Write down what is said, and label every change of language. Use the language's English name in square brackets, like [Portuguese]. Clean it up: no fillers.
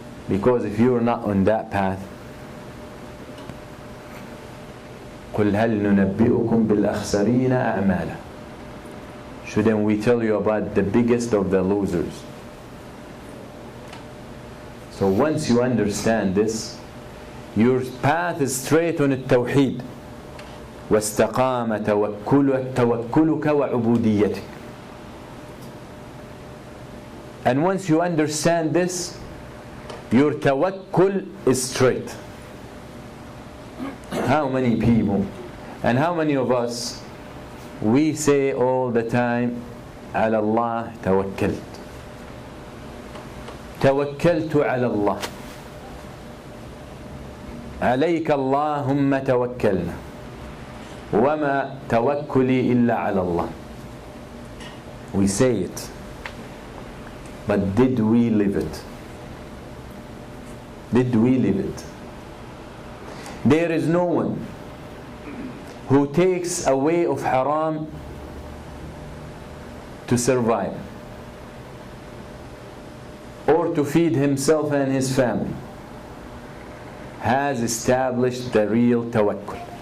[English] Because if you are not on that path, قُلْ هَلْ نُنَبِّئُكُمْ بِالْأَخْسَرِينَ أَعْمَالًا. Shouldn't we tell you about the biggest of the losers? So once you understand this, your path is straight on التوحيد. [Arabic] واستقام توكلك وعبوديتك. [English] And once you understand this, your tawakkul is straight. [Arabic] How many people and how many of us we say all the time, على الله توكلت, توكلت على الله, عليك اللهم توكلنا, وما توكلي إلا على الله. [English] We say it, but did we live it? Did we live it? There is no one who takes a way of haram to survive or to feed himself and his family has established the real tawakkul.